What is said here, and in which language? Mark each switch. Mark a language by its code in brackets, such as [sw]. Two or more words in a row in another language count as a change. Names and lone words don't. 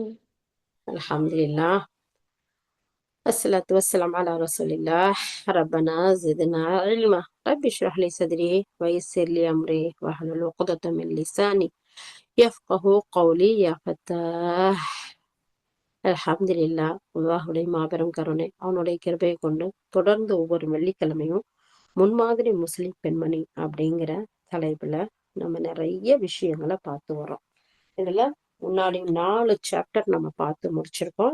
[ar] الحمد لله الصلاة والسلام على رسول الله ربنا زدنا علما رب اشرح لي صدري ويسر لي أمري واحلل عقدة من لساني يفقه قولي يا فتاح. الحمد لله. [ta] அல்லாஹுடைய மாபெரும் கருணை அவனுடைய கிருபையை கொண்டு தொடர்ந்து ஒவ்வொரு வெள்ளிக்கிழமையும் முன்மாதிரி முஸ்லிம் பெண்மணி அப்படிங்கிற தலைப்புல நம்ம நிறைய விஷயங்களை பார்த்து வரோம். இதுல முன்னாடி 4 சாப்டர் நம்ம பார்த்து முடிச்சிருக்கோம்.